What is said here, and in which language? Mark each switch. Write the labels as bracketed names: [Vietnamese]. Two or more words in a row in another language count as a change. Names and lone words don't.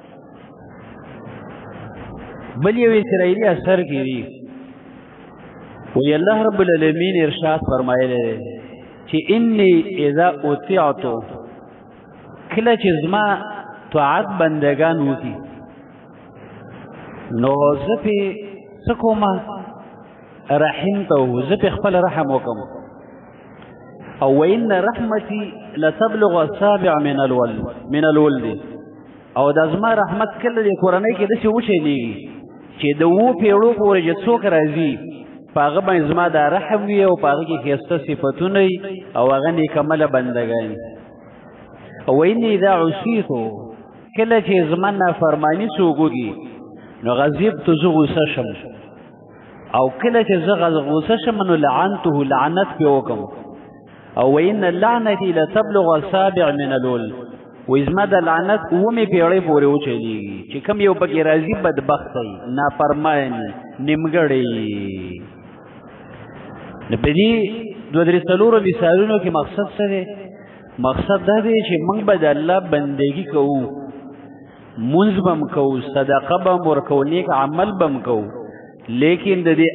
[Pashto] بل یو اسرائیلي اثر کې دی وی الله رب العالمین ارشاد فرمایلی چې [Arabic] انی اذا اطیعت [Pashto] کله چې زما طاعت بندگان وکړي نو زه پې څه کومه رحمته زه پې خپل رحم وکړم او [Arabic] وان رحمتي لتبلغ السابع من الولد [Pashto] او دا زما رحمت کله د کورنۍ کې داسې وچلیږي چې د 7 پیړو پورې چې څوک راځي په هغه باندې زما دا رحم وي او په هغه کې ښایسته صفتونه وي او هغه نیکعمله بندګان او [Arabic] واني اذا عصیتو [Pashto] کله چې زما نافرماني څوک وکړي نو غضبت زه غوسه شم او کله چې زه غوسه شم نو لعنته لعنت پې وکړم او [Arabic] وان اللعنتي لتبلغ السابع من الولد [Pashto] وی زما د لعنت 7 پیړۍ پورې وچلیږي چې کوم یو پکې راځي بدبخت وي نافرمان نیمګړی نو په دې 2-3 مثالونو کې مقصد څه دی مقصد دا دی چې موږ به د الله بندګي کوو منځ به م کوو صدقه به م ورکوو نیک عمل به م کوو لیکن د دې